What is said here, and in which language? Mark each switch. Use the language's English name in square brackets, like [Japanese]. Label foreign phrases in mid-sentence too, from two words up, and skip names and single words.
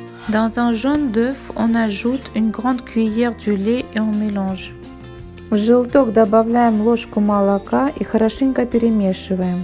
[French] Dans un jaune d'œuf, on ajoute une grande cuillère de lait et on mélange. [Russian] В желток добавляем ложку молока и хорошенько перемешиваем.